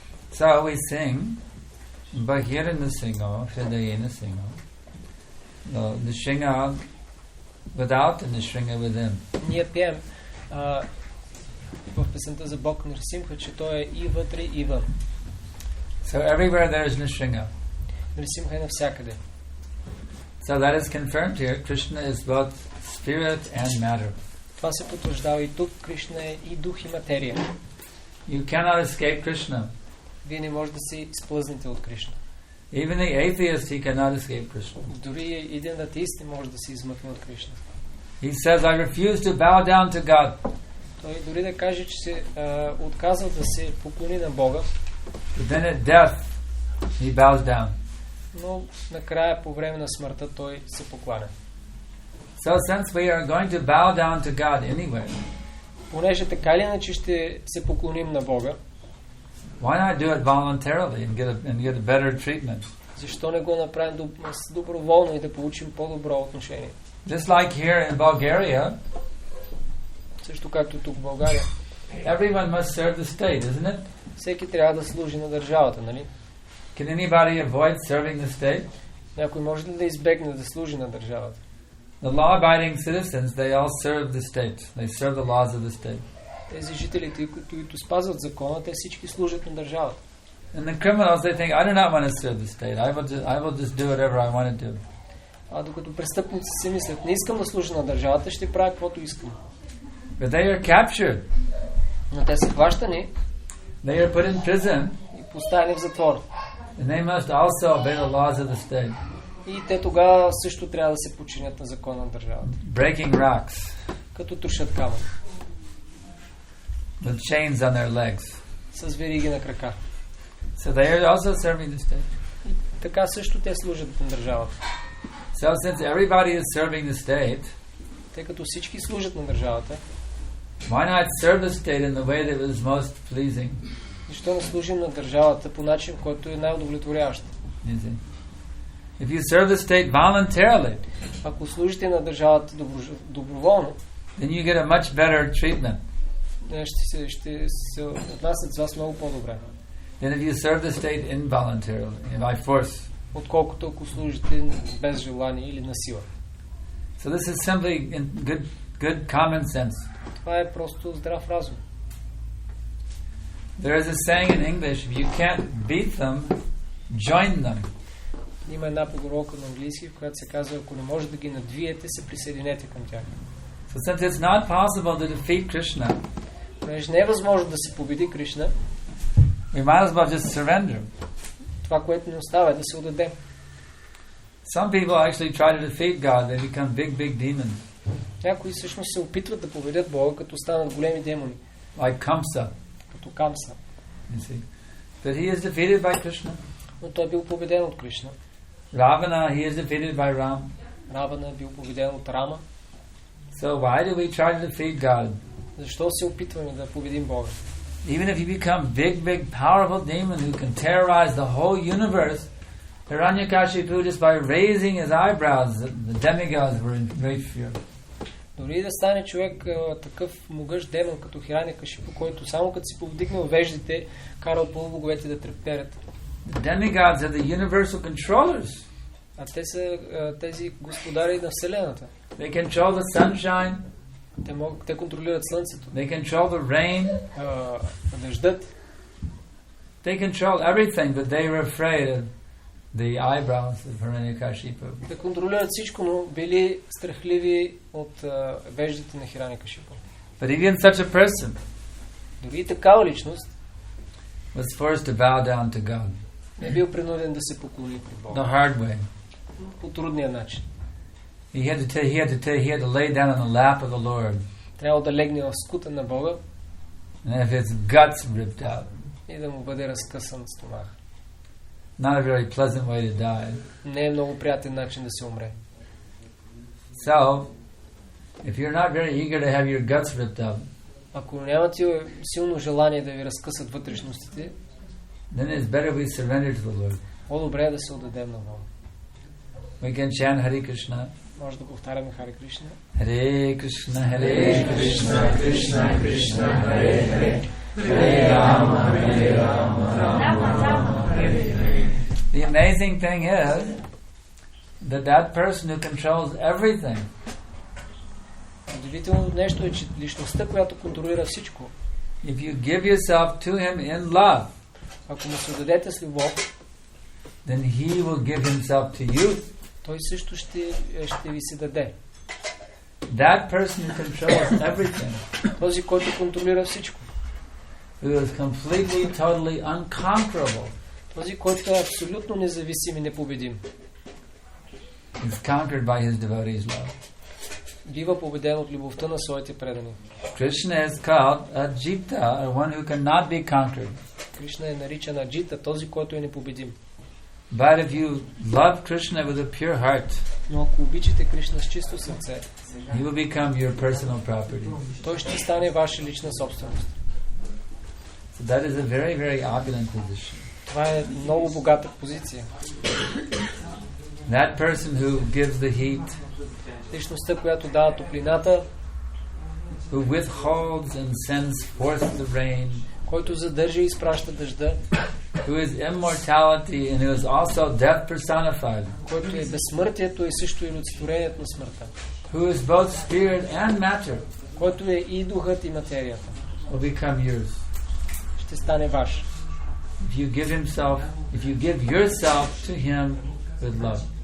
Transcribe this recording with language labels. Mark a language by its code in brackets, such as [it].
[en] So we sing Bahirana Singo, Hridayana Singo, the Nishringa without and Nishringa within. [bg] Ние пеем в песента за Бог Нрсимха, че той е и вътре, и вън. [en] So everywhere there is Nishringa. [bg] Нрсимха е навсякъде. [en] So that is confirmed here. Krishna is both spirit and matter. [bg] Това се потвърждава и тук. Кришна е и дух, и материя. [en] You cannot escape Krishna. [bg] Вие не може да се изплъзнете от Кришна. [en] Even the atheist, he cannot escape Krishna. [bg] Дори един атеист не може да се измъкне от Кришна. [en] He says, I refuse to bow down to God. [bg] Той дори да каже, че се отказва да се поклони на Бога. [en] But then at death, he bows down. [bg] Но накрая, по време на смъртта, той се покланя. [en] So since we are going to bow down to God anyway, [bg] Понеже така или иначе ще се поклоним на Бога, [en] why not do it voluntarily and get a better treatment? [bg] защо не го направим доброволно и да получим по-добро отношение? [en] Just like here in Bulgaria, [bg] Също както тук в България, [en] everyone must serve the state, isn't it? [bg] всеки трябва да служи на държавата, нали? [en] Can anybody avoid serving the state? [bg] Някой може ли да избегне да служи на държавата? [en] The law-abiding citizens, they all serve the state. They serve the laws of the state. [bg] Тези жителите, които спазват закона, те всички служат на държавата. [en] And the criminals, they think, I do not want to serve the state. I will just do whatever I want to do. [bg] А докато престъпници си мислят, не искам да служа на държавата, ще правя каквото искам. [en] But they are captured. [bg] Но те са хващани [en] They are put in prison. [bg] и поставени в затвор. [en] And they must also obey the laws of the state. [bg] И те тогава също трябва да се подчинят на закона на държавата. [en] Breaking rocks. [bg] Като тушат камък. [en] With chains on their legs. [bg] С вериги на крака. [en] So they are also serving the state. [bg] И така също те служат на държавата. [en] So since everybody is serving the state, [bg] Тъй като всички служат на държавата, [en] why not serve the state in the way that was most pleasing? [bg] защо не служим на държавата по начин, който е най-удовлетворяващ? [en] If you serve the state voluntarily, [bg] Ако служите на държавата доброволно, [en] then you get a much better treatment [bg] ще се отнасят с вас много по-добре, [en] than if you serve the state involuntarily, by force. [bg] отколкото ако служите без желание или на сила. [en] So this is simply in good common sense. [bg] Това е просто здрав разум. [en] There is a saying in English, if you can't beat them, join them. [bg] Има една поговорка на английски, в която се казва, ако не може да ги надвиете, се присъединете към тях. [en] So since it's not possible to defeat Krishna, [bg] Понеже не е възможно да се победи Кришна, [en] we might as well just surrender. [bg] това, което ни остава е да се отдадем. [en] Some people actually try to defeat God. They become big demons. [bg] Някои всъщност се опитват да победят Бога, като станат големи демони. [en] Like Kamsa, [bg] Като Камса. [en] you see. But he is defeated by Krishna. [bg] Но той е бил победен от Кришна. [en] Ravana, he is defeated by Ram. [bg] Равана е бил победен от Рама. [en] So why do we try to defeat God? [bg] Защо се опитваме да победим Бога? [en] Even if you become big, powerful demon who can terrorize the whole universe, Hiranyakashipu, just by raising his eyebrows, the demigods were in great fear. [bg] Дори да стане човек такъв могъщ демон като Хиранякашипу, който само като си повдигнал веждите, карал полубоговете да треперят. [en] The demigods are the universal controllers. [bg] А те са тези господари на Вселената. [en] They control the sunshine. [bg] Те контролират слънцето. [en] They control the rain. [bg] Дъждът. [en] They control everything, but they were afraid of the eyebrows of Hiranyakashipu. [bg] Да контролират всичко, но били страхливи от веждите на Хиранякашипу. [en] But even such a person [bg] Дори и такава личност [en] was forced to bow down to God [bg] е бил принуден да се поклони пред [en] the [bg] Бога. [en] hard way. [bg] По трудния начин. [en] He had to lay down on the lap of the Lord [bg] Трябва да легне в скута на Бога [en] and have his guts ripped out. [bg] и да му бъде разкъсан стомах. [en] Not a very pleasant way to die. [bg] Не е много приятен начин да се умре. [en] So, if you're not very eager to have your guts ripped up, [bg] Ако нямате силно желание да ви разкъсат вътрешностите, [en] then it's better we surrender to the Lord. [bg] по-добре е да се отдадем на Бога. [en] We can chant Hare Krishna. [bg] Може да повтаряме Харе Кришна. [sa] Hare Krishna, Hare Krishna, Krishna Krishna Hare Hare, Hare Rama, Hare Rama, Rama Rama, Hare Hare. [en] The amazing thing is that person who controls everything [bg] Удивителното нещо е, че личността, която контролира всичко, [en] if you give yourself to him in love, [bg] ако му се отдадете с любов, [en] then he will give himself to you. [bg] той също ще ви се даде. [en] That person who controls everything, [bg] Този, който контролира всичко, [en] who is completely, totally unconquerable, [bg] този, който е абсолютно независим и непобедим, [en] is conquered by his devotees' love. [bg] бива победен от любовта на своите предани. [en] Krishna is called Ajita, or one who cannot be conquered. [bg] Кришна е наричан Аджита, този, който е непобедим. [en] But if you love Krishna with a pure heart, [bg] Но ако обичате Кришна с чисто сърце, [en] he will become your personal property. [bg] той ще стане ваша лична собственост. [en] So that is a very, very opulent position. [bg] Това е много богата позиция. [en] That person who gives the heat, [bg] Личността, която дава топлината, [en] who withholds and sends forth the rain, [bg] който задържа и изпраща дъжда, [en] who is immortality and who is also death personified, [bg] който е безсмъртието и също и олицетворението на смъртта, [en] who is both spirit and matter, [bg] който е и духът и материята, [en] will become yours. [bg] ще стане ваш. [en] If you give yourself to him with love.